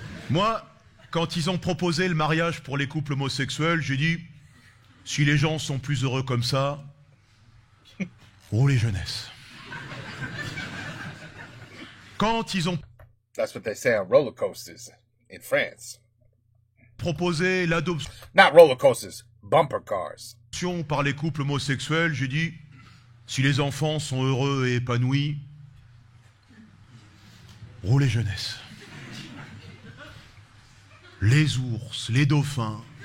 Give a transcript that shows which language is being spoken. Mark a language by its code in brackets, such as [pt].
[fr] Moi, quand ils ont proposé le mariage pour les couples homosexuels, j'ai dit, si les gens sont plus heureux comme ça, roulez jeunesse. Quand ils ont [en] That's what they say on roller coasters in France. [fr] proposé l'adoption [en] Not roller coasters, bumper cars. [fr] par les couples homosexuels, j'ai dit, si les enfants sont heureux et épanouis, roulez jeunesse. Les ours, les dauphins.